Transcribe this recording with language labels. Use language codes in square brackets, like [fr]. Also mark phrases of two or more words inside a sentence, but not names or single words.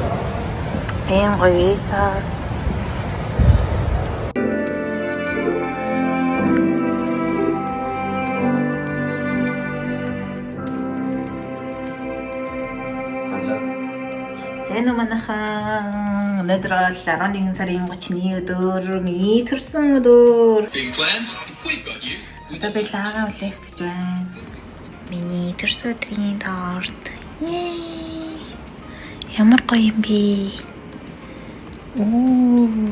[mn] Ийм гоё та. Сайн уу манайхан. Өнөөдөр 11 сарын 31 өдөр миний төрсөн өдөр. [en] Big plans? We got you. [mn] Одоо би лагаа үлээх гэж байна. Миний төрсөн өдрийн торт. Yay! Ямар гоё юм бэ? Оо.